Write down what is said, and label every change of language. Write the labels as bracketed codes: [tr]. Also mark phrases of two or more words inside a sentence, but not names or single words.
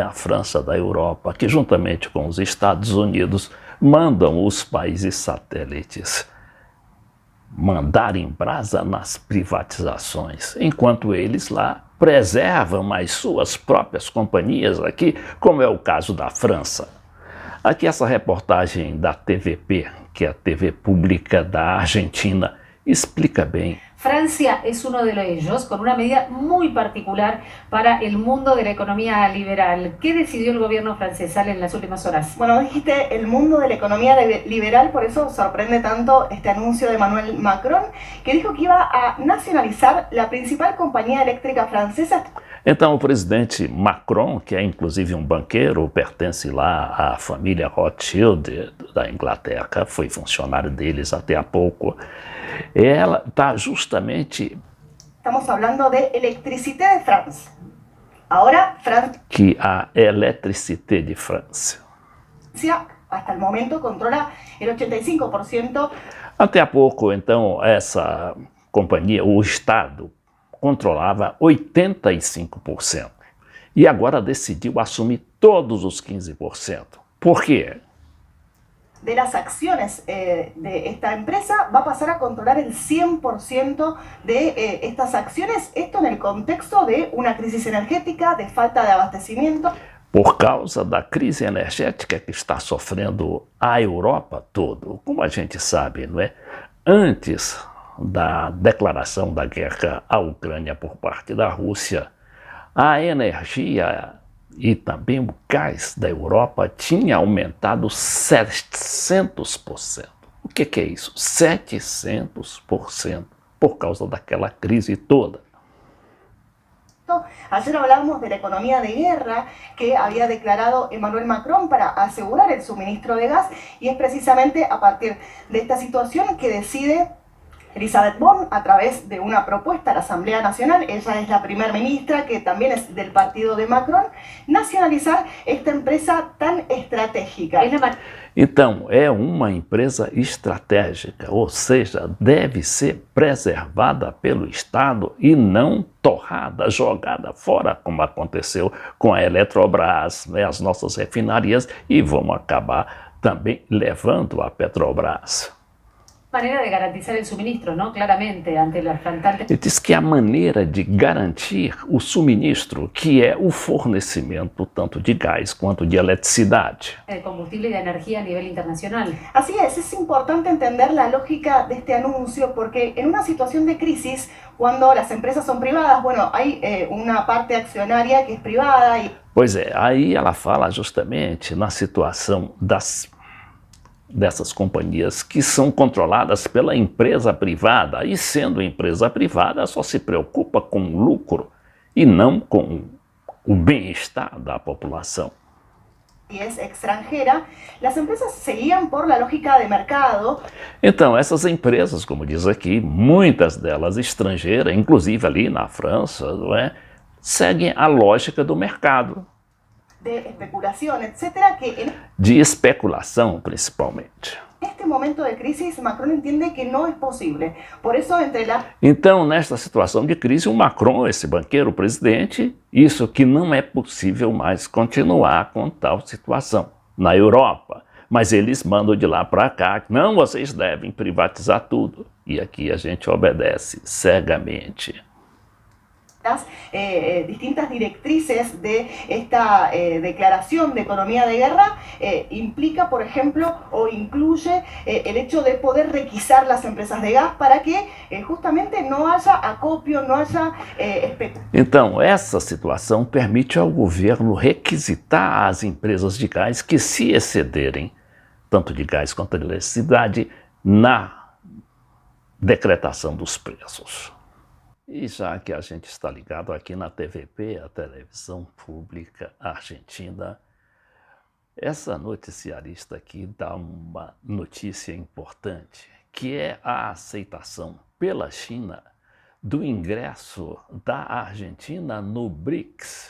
[pt] A França da Europa, que juntamente com os Estados Unidos mandam os países satélites mandarem brasa nas privatizações, enquanto eles lá preservam as suas próprias companhias aqui, como é o caso da França. Aqui essa reportagem da TVP, que é a TV pública da Argentina, explica bien. [es] Francia es uno de ellos, con una medida muy particular para el mundo de la economía liberal. ¿Qué decidió el gobierno francés, Ale, en las últimas horas? Bueno, dijiste el mundo de la economía liberal, por eso sorprende tanto este anuncio de Emmanuel Macron, que dijo que iba a nacionalizar la principal compañía eléctrica francesa. [pt] Então o presidente Macron, que é inclusive um banqueiro, pertence lá à família Rothschild da Inglaterra, foi funcionário deles até há pouco, ela está justamente... Estamos falando de Electricité de France. Agora, France... Que a Electricité de France. [es] Hasta el momento controla el 85%. [pt] Até há pouco, então, essa companhia, o Estado, controlava 85%. E agora decidiu assumir todos os 15%. Por quê? [es] De las acciones de esta empresa va a pasar a controlar el 100% de estas acciones, esto en el contexto de una crisis energética, de falta de abastecimiento. [pt] Por causa da crise energética que está sofrendo a Europa toda, como a gente sabe, não é? Antes da declaração da guerra à Ucrânia por parte da Rússia, a energia e também o gás da Europa tinha aumentado 700%. O que é isso? 700% por causa daquela crise toda. [es] Ayer hablamos de la economía de guerra que había declarado Emmanuel Macron para asegurar el suministro de gas y es precisamente a partir de esta situación que decide Elisabeth Borne a través de una propuesta a la Asamblea Nacional, ella es la primer ministra que también es del partido de Macron, nacionalizar esta empresa tan estratégica. [pt] Então, é uma empresa estratégica, ou seja, deve ser preservada pelo Estado e não torrada, jogada fora, como aconteceu com a Eletrobras, né, as nossas refinarias, e vamos acabar também levando a Petrobras. [es] Manera de garantizar el suministro, ¿no? Claramente, ante las faltantes. [pt] Ele diz que a maneira de garantir o suministro, que é o fornecimento tanto de gás quanto de eletricidade. [es] De combustible y de energía a nivel internacional. Así es importante entender la lógica de este anuncio porque en una situación de crisis, cuando las empresas son privadas, bueno, hay una parte accionaria que es privada y... [pt] Pois é, aí ela fala justamente na situação dessas companhias que são controladas pela empresa privada, e sendo empresa privada só se preocupa com o lucro e não com o bem-estar da população. [es] Y es extranjera, las empresas se guían por la lógica de mercado. [pt] Então, essas empresas, como diz aqui, muitas delas estrangeiras, inclusive ali na França, não é, seguem a lógica do mercado. [es] De especulación, etcétera, que [pt] de especulação, principalmente. Neste momento de crisis, Macron entende que não é possível. Por isso, Então, nesta situação de crise, o Macron, esse banqueiro presidente, isso que não é possível mais continuar com tal situação na Europa. Mas eles mandam de lá para cá, não, vocês devem privatizar tudo. E aqui a gente obedece cegamente. [es] Distintas directrices de esta declaración de economía de guerra implica, por ejemplo, o incluye el hecho de poder requisar las empresas de gas para que justamente no haya acopio, no haya especulação. [pt] Então, essa situação permite ao governo requisitar as empresas de gás que se excederem, tanto de gás quanto de eletricidade, na decretação dos preços. E já que a gente está ligado aqui na TVP, a televisão pública argentina, essa noticiarista aqui dá uma notícia importante, que é a aceitação pela China do ingresso da Argentina no BRICS.